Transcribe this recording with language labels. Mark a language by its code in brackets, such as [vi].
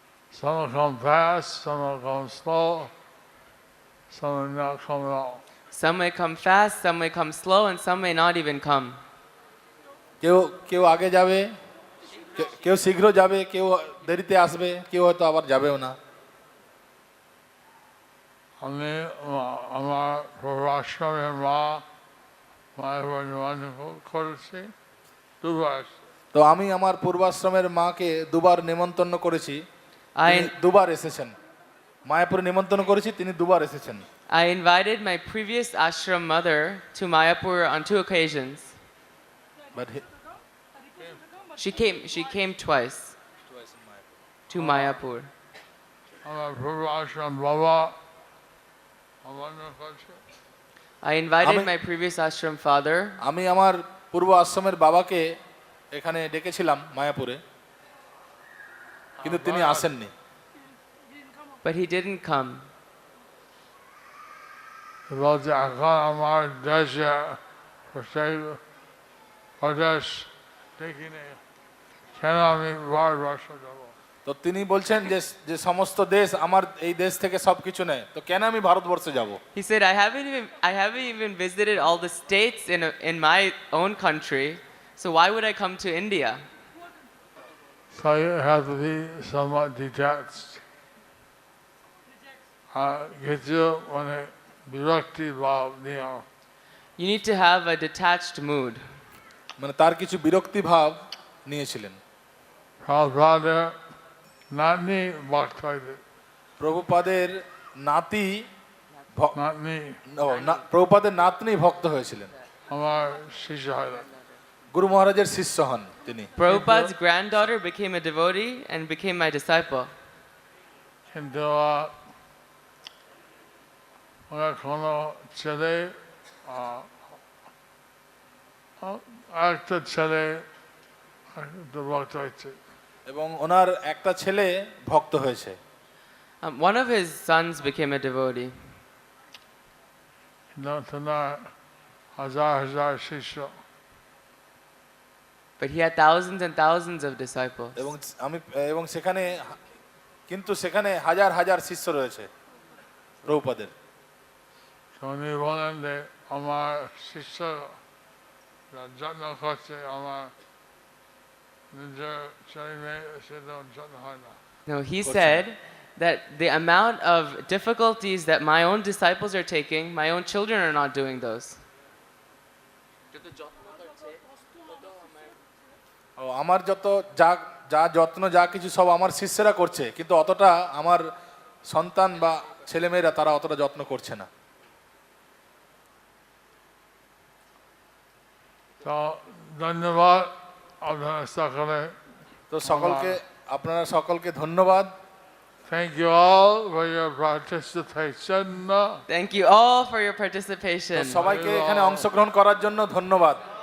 [en] Some will come fast, some will come slow, some will not come at all. Some may come fast, some may come slow, and some may not even come. [bn] কেউ আগে যাবে, কেউ শীঘ্র যাবে, কেউ দেরিতে আসবে, কেউ হয়তো আবার যাবেও না। আমি আমার পূর্বাশ্রমের মায়ের নিমন্ত্রণ করেছি 2 বার। তো আমি আমার পূর্বাশ্রমের মাকে 2 বার নিমন্ত্রণ করেছি, তিনি 2 বার এসেছেন। মায়াপুরে নিমন্ত্রণ করেছি, তিনি 2 বার এসেছেন। [en] I invited my previous ashram mother to Mayapur on 2 occasions. But She came twice to Mayapur. [bn] আমার পূর্বাশ্রম বাবা আমন্ত্রণ করছি। [en] I invited [bn] Ami- [en] my previous ashram father, [bn] আমি আমার পূর্ব আশ্রমের বাবাকে এখানে ডেকেছিলাম মায়াপুরে, কিন্তু তিনি আসেননি। [en] but he didn't come. [bn] বলছে এখন আমার দেশে সেই প্রদেশ দেখিনি, কেন আমি ভারতবর্ষ যাব? তো তিনি বলছেন যে যে সমস্ত দেশ আমার এই দেশ থেকে সবকিছু নেয়, তো কেন আমি ভারতবর্ষে যাব? [en] He said, I haven't even visited all the states in my own country, so why would I come to India? So you have to be somewhat detached. [bn] কিছু মানে বিরক্তি ভাব নিয়ে [en] You need to have a detached mood. [bn] মানে তার কিছু বিরক্তি ভাব নিয়েছিলেন। প্রভুপাদের নাতনি ভক্ত হইতে, প্রভুপাদের নাতি নাতনি প্রভুপাদের নাতনি ভক্ত হয়েছিলেন, আমার শিষ্য হইলেন। গুরু মহারাজের শিষ্য হন তিনি। [en] Prabhupada's granddaughter became a devotee and became my disciple. [bn] কিন্তু ওনার কোনো ছেলে একটা ছেলে ভক্ত হয়েছে, এবং ওনার একটা ছেলে ভক্ত হয়েছে। [en] One of his sons became a devotee, [bn] তোমার হাজার হাজার শিষ্য, [en] but he had thousands and thousands of disciples. [bn] এবং সেখানে কিন্তু সেখানে হাজার হাজার শিষ্য রয়েছে প্রভুপাদের। উনি বলেন যে আমার শিষ্য যত্ন করছে, আমার নিজের ছেলে মেয়ে সেটা যত্ন হয় না। No, he said that the amount of difficulties that my own disciples are taking, my own children are not doing those. ও আমার যত যা যা যত্ন যা কিছু সব আমার শিষ্যরা করছে, কিন্তু অতটা আমার সন্তান বা ছেলেমেয়েরা তারা অতটা যত্ন করছে না। তো ধন্যবাদ আপনারা সকলে, তো আপনারা সকলকে ধন্যবাদ। [en] Thank you all for your participation. Thank you all for your participation. [bn] তো সবাইকে এখানে অংশগ্রহণ করার জন্য ধন্যবাদ।